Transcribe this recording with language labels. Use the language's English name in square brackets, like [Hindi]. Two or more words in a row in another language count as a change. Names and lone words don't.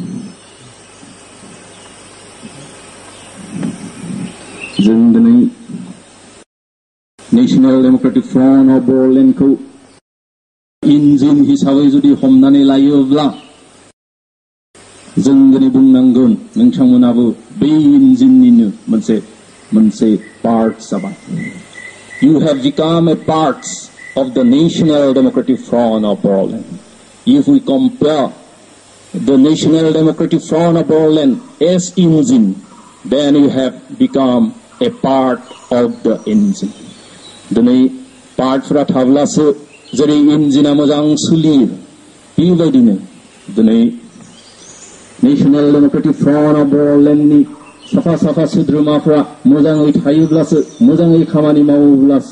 [Bodo] जों दिनै नेशनेल डेमोक्रेटिक फ्रन्ट अफ बर'लेण्डखौ इन्जिन हिसाबै जुदि हमनानै लायोब्ला जों दिनै बुंनांगोन नोंथांमोनाबो बे इन्जिननिनो मोनसे पार्ट जाबाय। [English] You have become a part of the National Democratic Front of Boroland. If we compare the National Democratic Front of Boroland as engine then you have become a part of the engine. [Bodo] दिनै पार्टफोरा थाब्लासो जेरै इन्जिना मोजां सोलियो बेबायदिनो दिनै नेशनेल डेमोक्रेटिक फ्रन्ट अफ बर'लेण्डनि साफा साफा सोद्रोमाफ्रा मोजाङै थायोब्लासो मोजाङै खामानि मावोब्लासो